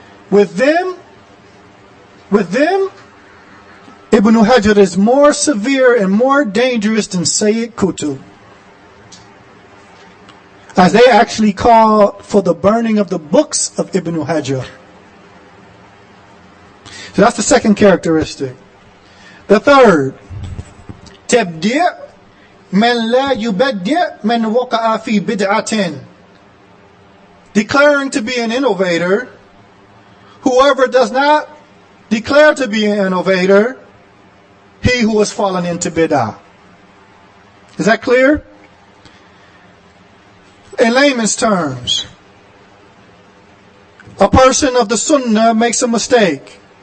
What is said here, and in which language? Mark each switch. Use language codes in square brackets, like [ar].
[en] With them, Ibn Hajar is more severe and more dangerous than Sayyid Qutb, as they actually called for the burning of the books of Ibn Hajar. So that's the second characteristic. [ar] The third, تبديع من لا يبدع من وقع في بدعة. [en] Declaring to be an innovator, whoever does not declare to be an innovator, he who has fallen into bid'ah. Is that clear? In layman's terms, a person of the Sunnah makes a mistake.